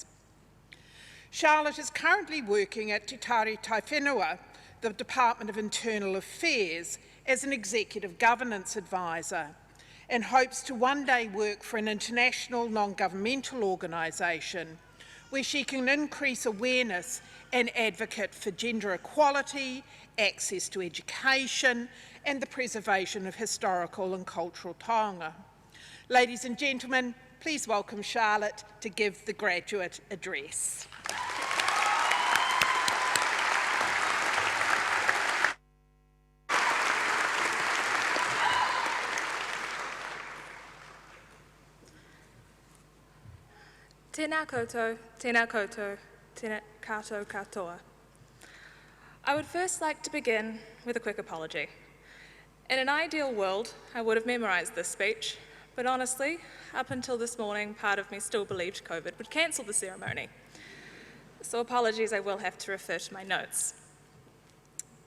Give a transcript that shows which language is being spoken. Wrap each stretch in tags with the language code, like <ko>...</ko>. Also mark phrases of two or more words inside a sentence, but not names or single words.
<en>Charlotte is currently working at Te Tari Taiwhenua, the Department of Internal Affairs, as an executive governance advisor, and hopes to one day work for an international non-governmental organisation where she can increase awareness and advocate for gender equality, access to education, and the preservation of historical and cultural taonga. Ladies and gentlemen, please welcome Charlotte to give the graduate address.</en> <mi>Tēnā koutou, tēnā koutou, tēnā kātou katoa.</mi> <en>I would first like to begin with a quick apology. In an ideal world, I would have memorised this speech, but honestly, up until this morning, part of me still believed COVID would cancel the ceremony. So apologies, I will have to refer to my notes.</en>